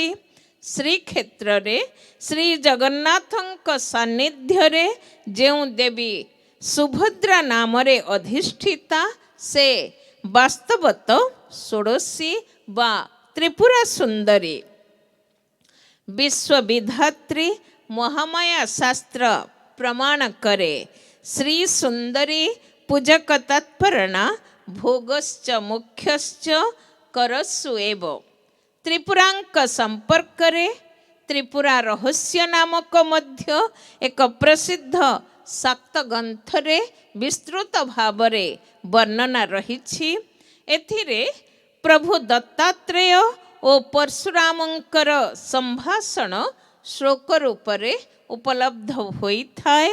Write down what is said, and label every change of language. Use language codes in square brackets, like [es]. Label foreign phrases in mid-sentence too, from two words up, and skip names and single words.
[or] ଶ୍ରୀକ୍ଷେତ୍ରରେ ଶ୍ରୀ ଜଗନ୍ନାଥଙ୍କ ସାନ୍ନିଧ୍ୟରେ ଯେଉଁ ଦେବୀ ସୁଭଦ୍ରା ନାମରେ ଅଧିଷ୍ଠିତା, ସେ ବାସ୍ତବତଃ ଷୋଡ଼ଶୀ ବା ତ୍ରିପୁରା ସୁନ୍ଦରୀ। ବିଶ୍ୱବିଧାତ୍ରୀ ମହାମାୟା ଶାସ୍ତ୍ର ପ୍ରମାଣ କରେ. [sa] શ્રી સુંદરી પૂજક તત્પરના ભોગશ્ચ મુખ્યશ્ચ કરસ્સુ એવ. [or] ତ୍ରିପୁରାଙ୍କ ସମ୍ପର୍କରେ ତ୍ରିପୁରା ରହସ୍ୟ નામକ ମଧ୍ୟ ଏକ ପ୍ରସିଦ୍ଧ ଶାକ୍ତ ଗ୍ରନ୍ଥରେ ବିସ୍ତୃତ ଭାବରେ ବର୍ଣ୍ଣନା ରହିଛି. ଏଥିରେ ପ୍ରଭୁ ଦତ୍ତାତ୍ରେୟ ଓ ପରଶୁରାମଙ୍କର ସମ୍ଭାଷଣ ଶ୍ଳୋକ ରୂପରେ ଉପଲବ୍ଧ ହୋଇଥାଏ.